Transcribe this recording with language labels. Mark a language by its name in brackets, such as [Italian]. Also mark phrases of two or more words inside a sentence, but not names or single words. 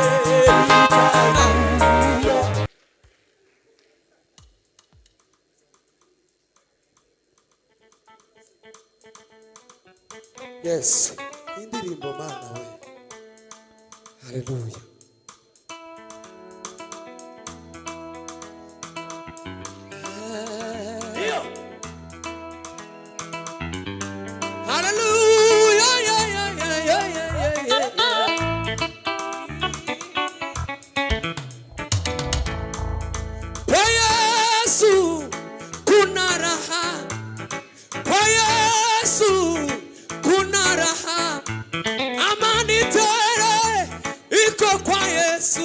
[Kinyarwanda] Yes, indirimbo Mana we. [Swahili] Haleluya. [English] Hallelujah, yeah, yeah, yeah, yeah, yeah, yeah, yeah. [Swahili] Kwa Yesu kuna raha, kwa Yesu kuna raha, amani tele iko kwa Yesu.